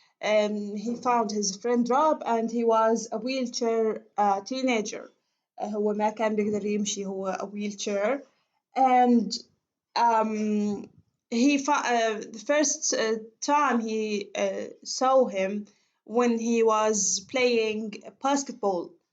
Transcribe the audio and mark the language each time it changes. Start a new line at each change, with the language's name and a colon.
English: He found his friend Rob and he was a wheelchair teenager.
Arabic: هو ما كان بيقدر يمشي، هو
English: a wheelchair. And um, the first time he saw him when he was playing basketball.